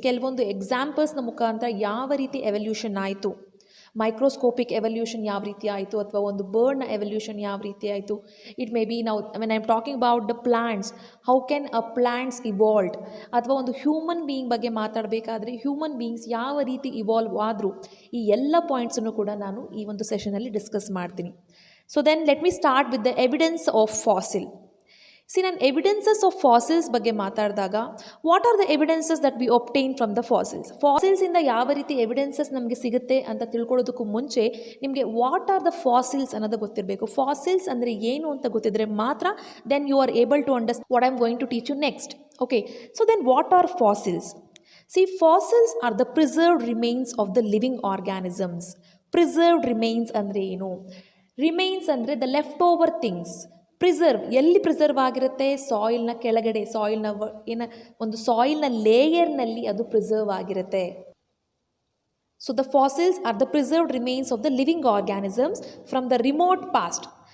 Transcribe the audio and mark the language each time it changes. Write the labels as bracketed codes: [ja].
[kn] ಕೆಲವೊಂದು ಎಕ್ಸಾಂಪಲ್ಸ್ನ ಮುಖಾಂತರ ಯಾವ ರೀತಿ ಎವಲ್ಯೂಷನ್ ಆಯಿತು, ಮೈಕ್ರೋಸ್ಕೋಪಿಕ್ ಎವಲ್ಯೂಷನ್ ಯಾವ ರೀತಿ ಆಯಿತು, ಅಥವಾ ಒಂದು ಬರ್ಡ್ನ ಎವಲ್ಯೂಷನ್ ಯಾವ ರೀತಿ ಆಯಿತು. [en] it may be [kn] ನಾವು [en] when I am talking about the plants, how can a plants evolved, [kn] ಅಥವಾ ಒಂದು ಹ್ಯೂಮನ್ ಬೀಯಿಂಗ್ ಬಗ್ಗೆ ಮಾತಾಡಬೇಕಾದ್ರೆ ಹ್ಯೂಮನ್ ಬೀಯಿಂಗ್ಸ್ ಯಾವ ರೀತಿ ಇವಾಲ್ವ್ ಆದರು, ಈ ಎಲ್ಲ ಪಾಯಿಂಟ್ಸನ್ನು ಕೂಡ ನಾನು ಈ ಒಂದು ಸೆಷನಲ್ಲಿ ಡಿಸ್ಕಸ್ ಮಾಡ್ತೀನಿ. [en] So then let me start with the evidence of fossil. See, [kn] ನಾನು ಎವಿಡೆನ್ಸಸ್ ಆಫ್ ಫಾಸಿಲ್ಸ್ ಬಗ್ಗೆ ಮಾತಾಡಿದಾಗ [en] What are the evidences that we obtain from the fossils. [kn] ಫಾಸಿಲ್ಸಿಂದ ಯಾವ ರೀತಿ ಎವಿಡೆನ್ಸಸ್ ನಮಗೆ ಸಿಗುತ್ತೆ ಅಂತ ತಿಳ್ಕೊಳ್ಳೋದಕ್ಕೂ ಮುಂಚೆ ನಿಮಗೆ [en] what are the fossils [kn] ಅನ್ನೋದು ಗೊತ್ತಿರಬೇಕು. ಫಾಸಿಲ್ಸ್ ಅಂದರೆ ಏನು ಅಂತ ಗೊತ್ತಿದ್ರೆ ಮಾತ್ರ [en] Then you are able to understand what I am going to teach you next. Okay, so then what are fossils? See, fossils are the preserved remains of the living organisms. Preserved remains [kn] ಅಂದರೆ ಏನು? [en] Remains ಅಂದರೆ the left over things. [kn] Preserve ಎಲ್ಲಿ preserve ಆಗಿರುತ್ತೆ? ಸಾಯಿಲ್ನ ಕೆಳಗಡೆ, ಒಂದು ಸಾಯಿಲ್ನ ಲೇಯರ್ನಲ್ಲಿ ಅದು preserve ಆಗಿರುತ್ತೆ. [en] So the fossils are the preserved remains of the living organisms from the remote past.